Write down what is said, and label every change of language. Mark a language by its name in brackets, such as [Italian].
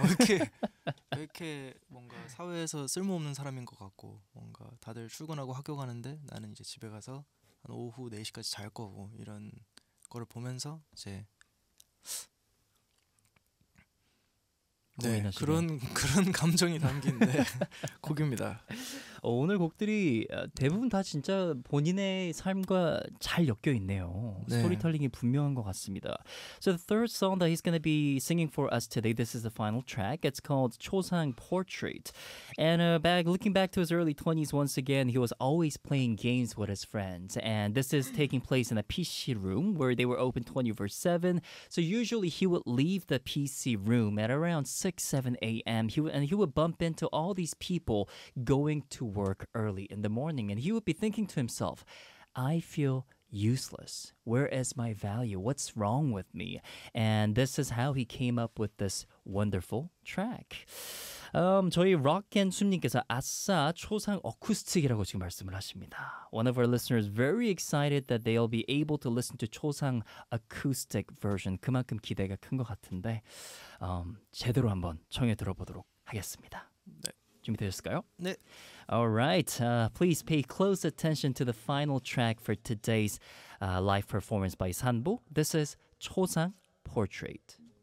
[Korean] 왜 이렇게 뭔가 사회에서 쓸모없는 사람인 것 같고 뭔가 다들 출근하고 학교 가는데 나는 이제 집에 가서 한 오후 4시까지 잘 거고 이런 거를 보면서 이제 고민하시면. 네, 그런 감정이 담긴 곡입니다. 오늘 곡들이 대부분 다 진짜 본인의 삶과 잘 엮여 있네요. 네. 스토리텔링이 분명한 것 같습니다. [English] So the third song that he's going to be singing for us today, this is the final track. It's called 초상 Portrait. And looking back to his early 20s once again, he was always playing games with his friends. And this is taking place in a PC room where they were open 24/7. So usually he would leave the PC room at around 6, 7 a.m. He would bump into all these people going to work early in the morning. And he would be thinking to himself, I feel useless. Where is my value? What's wrong with me? And this is how he came up with this wonderful track. [Korean] 저희 Rock&Sum님께서 아싸 초상 어쿠스틱이라고 지금 말씀을 하십니다. [English] One of our listeners very excited that they'll be able to listen to 초상 acoustic version. [Korean] 그만큼 기대가 큰 것 같은데 제대로 한번 청해 들어보도록 하겠습니다. 네. 준비되셨을까요? 네. [English] Alright, please pay close attention to the final track for today's live performance by 산보. This is 초상 Portrait.